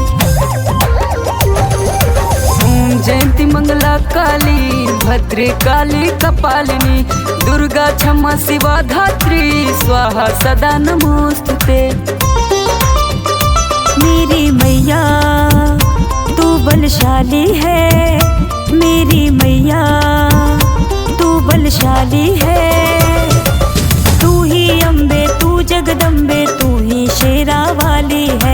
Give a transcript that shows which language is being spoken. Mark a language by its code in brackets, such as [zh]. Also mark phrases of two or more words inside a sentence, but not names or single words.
[sa] ओम जयंती मंगला काली भद्रे काली कपालिनी दुर्गा क्षमा शिवा धात्री स्वाहा सदा नमोस्तुते। [hi] मेरी मैया तू बलशाली है। मेरी मैया तू बलशाली है। तू ही अम्बे तू जगदम्बे तू ही शेरा वाली है।